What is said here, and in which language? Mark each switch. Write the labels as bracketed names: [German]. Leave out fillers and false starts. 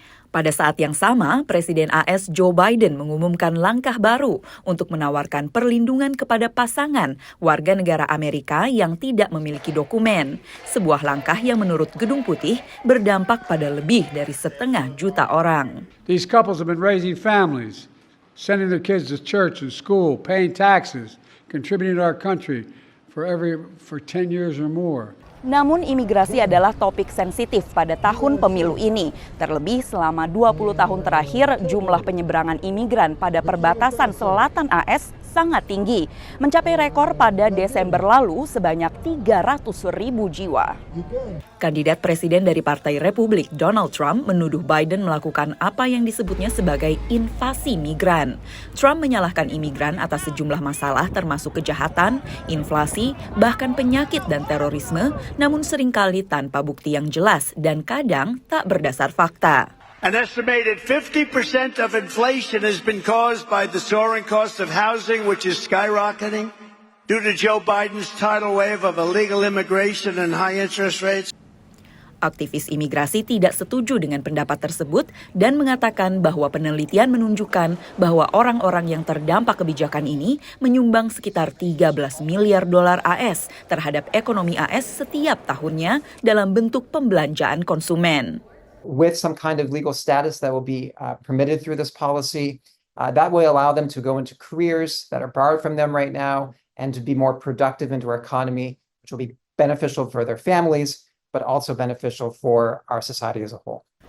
[Indonesian] Pada saat yang sama, Presiden AS Joe Biden mengumumkan langkah baru untuk menawarkan perlindungan kepada pasangan warga negara Amerika yang tidak memiliki dokumen. Sebuah langkah yang menurut Gedung Putih berdampak pada lebih dari 500,000 orang. [English] These couples have been raising families, sending their kids to church and school, paying taxes, contributing to our country for 10 years or more. [Indonesian] Namun imigrasi adalah topik sensitif pada tahun pemilu ini. Terlebih selama 20 tahun terakhir, jumlah penyeberangan imigran pada perbatasan selatan AS sangat tinggi, mencapai rekor pada Desember lalu sebanyak 300.000 jiwa. Kandidat presiden dari Partai Republik, Donald Trump, menuduh Biden melakukan apa yang disebutnya sebagai invasi migran. Trump menyalahkan imigran atas sejumlah masalah termasuk kejahatan, inflasi, bahkan penyakit dan terorisme, namun seringkali tanpa bukti yang jelas dan kadang tak berdasar fakta. [English] An estimated 50% of inflation has been caused by the soaring cost of housing, which is skyrocketing due to Joe Biden's tidal wave of illegal immigration and high interest rates. [Indonesian] Aktivis imigrasi tidak setuju dengan pendapat tersebut dan mengatakan bahwa penelitian menunjukkan bahwa orang-orang yang terdampak kebijakan ini menyumbang sekitar 13 miliar dolar AS terhadap ekonomi AS setiap tahunnya dalam bentuk pembelanjaan konsumen. [English] With some kind of legal status that will be permitted through this policy, that will allow them to go into careers that are borrowed from them right now and to be more productive into our economy, which will be beneficial for their families, but also beneficial for our society as a whole.